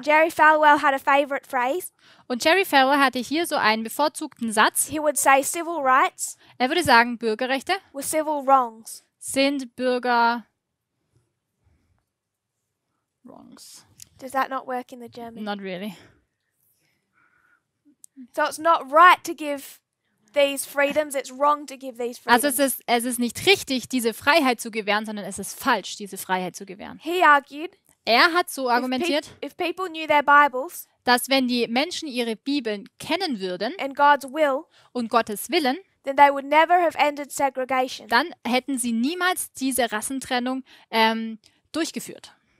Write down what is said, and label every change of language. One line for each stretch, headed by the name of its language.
English: Jerry Falwell had a favorite phrase.
German: Und Jerry Falwell hatte hier so einen bevorzugten Satz.
English: He would say civil rights
German: Er würde sagen, Bürgerrechte
English: were civil wrongs.
German: sind Bürger wrongs.
English: Does that not work in the German? Not really. So it's not right to give these freedoms, it's wrong to give these
German: Also
English: freedoms.
German: es ist nicht richtig, diese Freiheit zu gewähren, sondern es ist falsch, diese Freiheit zu gewähren.
English: He argued
German: Er hat so argumentiert,
English: if people knew their Bibles
German: dass wenn die Menschen ihre Bibeln kennen würden
English: and God's will,
German: und Gottes Willen,
English: then they would never have ended segregation.
German: dann hätten sie niemals diese Rassentrennung durchgeführt.